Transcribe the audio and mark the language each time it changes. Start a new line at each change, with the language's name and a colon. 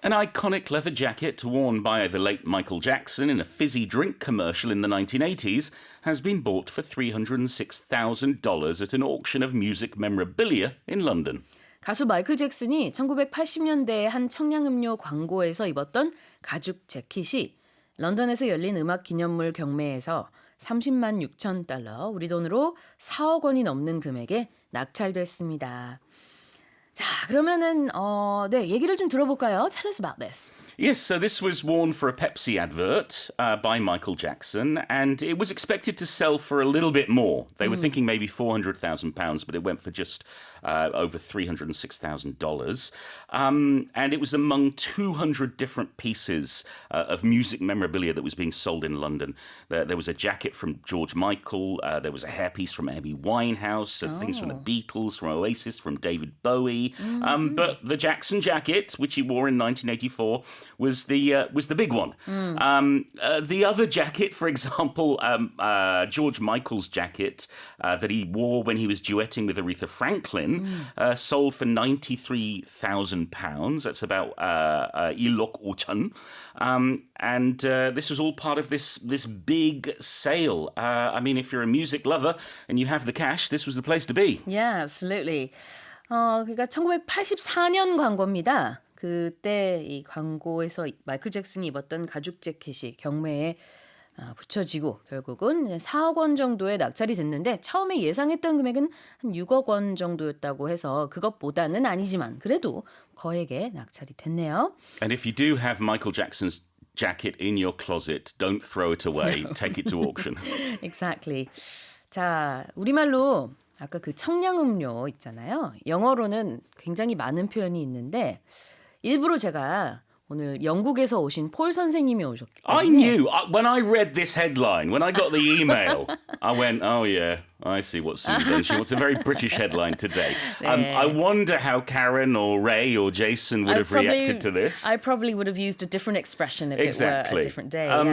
English: An iconic leather jacket worn by the late Michael Jackson in a fizzy drink commercial in the 1980s has been bought for $306,000 at an auction of music memorabilia in London.
Korean: 가수 마이클 잭슨이 1980년대에 한 청량음료 광고에서 입었던 가죽 재킷이 런던에서 열린 음악 기념물 경매에서 30만 6천 달러, 우리 돈으로 4억 원이 넘는 금액에 낙찰됐습니다. 자, 그러면은 네, 얘기를 좀 들어볼까요?
English: Tell us about this. Yes, so this was worn for a Pepsi advert by Michael Jackson, and it was expected to sell for a little bit more. They were thinking maybe £400,000, but it went for just over $306,000. And it was among 200 different pieces of music memorabilia that was being sold in London. There was a jacket from George Michael, there was a hairpiece from Amy Winehouse, things from the Beatles, from Oasis, from David Bowie. But the Jackson jacket, which he wore in 1984, was the big one. The other jacket, for example, George Michael's jacket that he wore when he was duetting with Aretha Franklin, sold for £93,000. That's about 1억 5천. And this was all part of this big sale. I mean, if you're a music lover and you have the cash, this was the place to be. Yeah, absolutely.
Korean: 그러니까 1984년 광고입니다. 그때 이 광고에서 마이클 잭슨이 입었던 가죽 재킷이 경매에 붙여지고 결국은 4억 원 정도에 낙찰이 됐는데 처음에 예상했던 금액은 한 6억 원 정도였다고 해서 그것보다는 아니지만 그래도 거액에 낙찰이 됐네요.
English: And if you do have Michael Jackson's jacket in your closet, don't throw it away. Take it to auction. Exactly.
Korean: 자, 우리말로 아까 그 청량음료 있잖아요. 영어로는 굉장히 많은 표현이 있는데 일부러 제가 오늘 영국에서 오신 폴 선생님이 오셨기 때문에
English: I knew, when I read this headline, when I got the email, I went, oh yeah, I see what Sue's done. She wants a very British headline today.
Korean: 네.
English: I wonder how Karen or Ray or Jason would have reacted to this. I probably would have used a different expression if it were a different day.